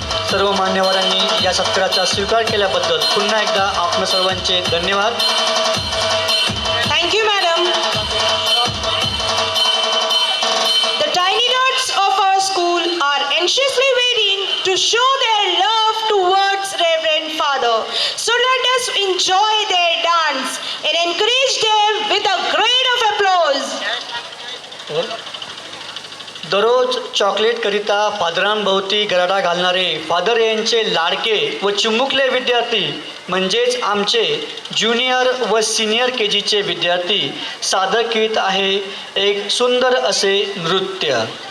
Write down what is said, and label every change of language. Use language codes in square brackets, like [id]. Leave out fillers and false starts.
[mr] सर्व मान्यवरांनी या सत्काराचा स्वीकार केल्याबद्दल पुन्हा एकदा आपल्या सर्वांचे धन्यवाद. [en] Thank you, madam. The tiny dots of our school are anxiously waiting to show their love towards Reverend Father. So let us enjoy their dance and encourage them with a grade of applause. [mr] दररोज चॉकलेटकरिता फादरांभोवती गराडा घालणारे father यांचे लाडके व चिमुकले विद्यार्थी म्हणजेच आमचे junior व सिनियर KGचे विद्यार्थी सादर करीत आहे एक सुंदर असे नृत्य.